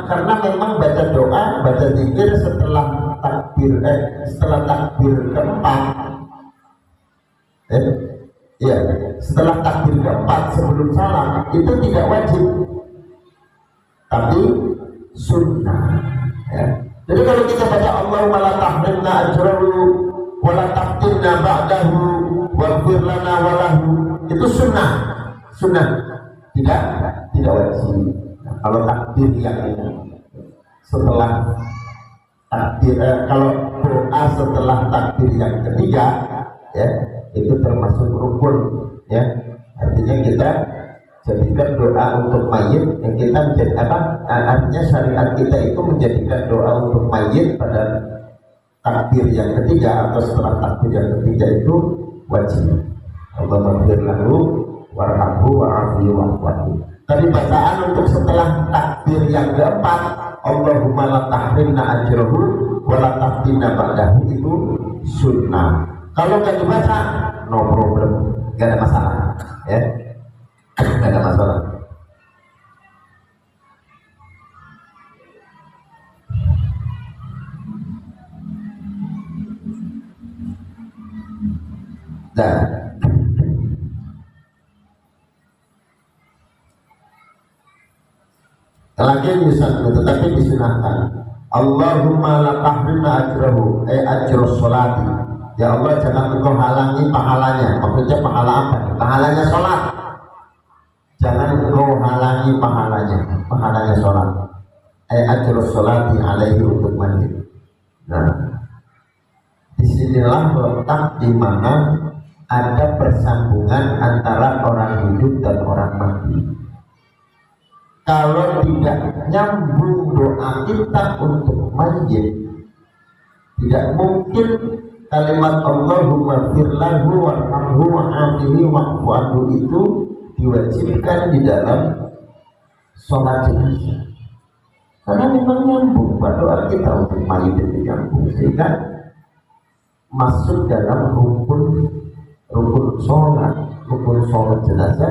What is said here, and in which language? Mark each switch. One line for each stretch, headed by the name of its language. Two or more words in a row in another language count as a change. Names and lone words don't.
Indonesian: Karena memang baca doa, baca zikir setelah takbir keempat. Setelah takbir keempat sebelum salam itu tidak wajib, tapi sunnah. Ya. Jadi kalau kita baca
Arabic: اللهم لا تحرمنا أجره و لا تفتنا بعده واغفر لنا و له,
Indonesian: itu sunnah. Tidak wajib. Nah, kalau takbir yang setelah takbir, kalau doa setelah takbir yang ketiga, ya, itu termasuk rukun, ya. Artinya kita jadikan doa untuk mayit, yang kita menjadi apa? Artinya syariat kita itu menjadikan doa untuk mayit pada takbir yang ketiga atau setelah takbir yang ketiga itu wajib.
Arabic: اللهم اغفر له وارحمه وعافه واعف.
Indonesian: Tapi bacaan untuk setelah takbir yang keempat,
Arabic: اللهم لا تحرمنا أجره و لا تفتنا بعده,
Indonesian: itu sunnah. Kalau nggak dibaca,
English: no problem,
Indonesian: nggak ada masalah, ya. Nggak ada masalah. Nah, lagi bisa, tetapi disunahkan.
Arabic: اللهم لا تحرمنا أجره، أجر الصلاة.
Indonesian: Ya Allah, jangan engkau halangi pahalanya. Maksudnya pahala apa? Pahalanya sholat. Jangan engkau halangi pahalanya sholat.
Arabic: أجر الصلاة عليه,
Indonesian: untuk mayit. Nah, disinilah letak di mana ada persambungan antara orang hidup dan orang mati. Kalau tidak nyambung doa kita untuk mayit, tidak mungkin kalimat
Arabic: اللهم اغفر له وارحمه وعافه واعف عنه
Indonesian: itu diwajibkan di dalam sholat jenazah. Karena memang nyambung pada doa kita untuk mayit itu nyambung, sehingga masuk dalam rukun sholat jenazah.